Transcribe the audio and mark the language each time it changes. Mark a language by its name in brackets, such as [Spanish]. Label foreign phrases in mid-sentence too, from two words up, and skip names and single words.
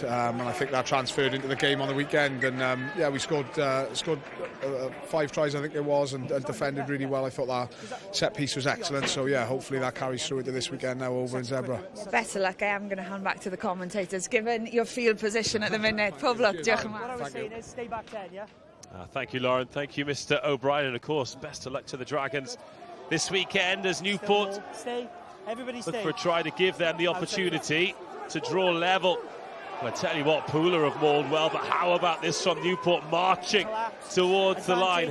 [English] And I think that transferred into the game on the weekend. And yeah, we scored 5 tries, I think it was, and defended really well. I thought that set piece was excellent. So yeah, hopefully that carries through into this weekend now over in Zebra. Better luck. I am going to hand back to the commentators, given your field position at the minute. [Welsh] Pob luck, diolch yn fawr. [English] What I was saying is stay back 10, yeah? Thank you, Lauren. Thank you, Mr. O'Brien. And of course, best of luck to the Dragons this weekend as Newport Stay. Everybody stay. look for a try to give them the opportunity to draw level. Well, I tell you what, Pooler have mauled well, but how about this from Newport marching towards the line?